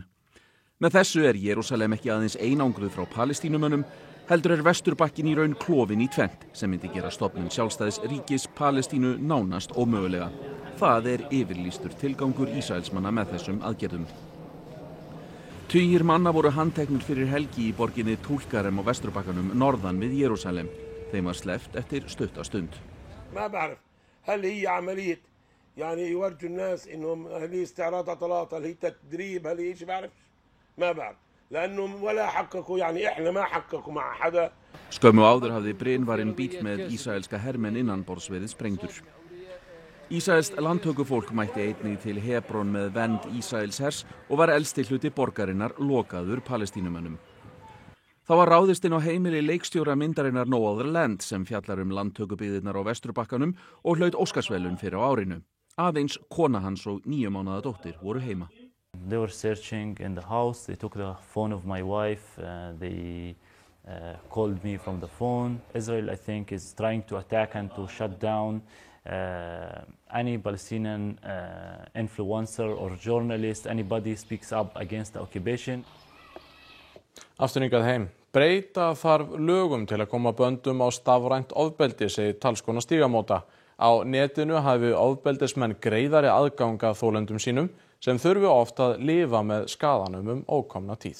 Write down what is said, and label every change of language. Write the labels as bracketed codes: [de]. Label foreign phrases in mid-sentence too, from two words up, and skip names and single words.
[is] Með þessu Jerúsalem ekki aðeins einangruð frá Palestínumönnum, heldur Vesturbakkin í raun klofin í tvennt sem myndi gera stofnun sjálfstæðs ríkis Palestínu nánast ómögulega. Það yfirlýstur tilgangur Ísraelsmanna með þessum aðgerðum. Tugir manna voru handteknir fyrir helgi í borginni Tulkarem á Vesturbakkanum norðan við Jerúsalem. Þeim var sleppt eftir stutta stund. [ar] ما بعرف هل هي عملية يعني يورجوا الناس انهم هل هي استعراض عضلات هل هي تدريب هل هي شيء بعرف ما بعرف لانه ولا حققوا يعني احنا ما حققوا مع حدا. [is] Skömmu áður hafði brynvarinn bíll með ísraelska hermenn innanborðs verið sprengdur. Ísraelskt landtökufólk mætti einnig til Hebron með vernd Ísraels hers og var elsti hluti borgarinnar lokaður Palestínumönnum. Það var ráðist inn á heimili leikstjóra myndarinnar No Other Land sem fjallar landtökubyggðirnar á Vesturbakkanum og hlaut Óskarsverðlaun fyrir á árinu. Aðeins kona hans og 9 mánaða dóttir voru heima. [en] They were searching in the house. They took the phone of my wife. They called me from the phone. Israel, I think, is trying to attack and to shut down any Palestinian influencer or journalist, anybody speaks up against the occupation. [is] Aftur hingað heim. Breyta þarf lögum til að koma böndum á stafrænt ofbeldi, segir talskona Stígamóta. Á netinu hafi ofbeldismenn greiðari aðgang að þolendum sínum sem þurfi oft að lifa með skaðanum ókomna tíð.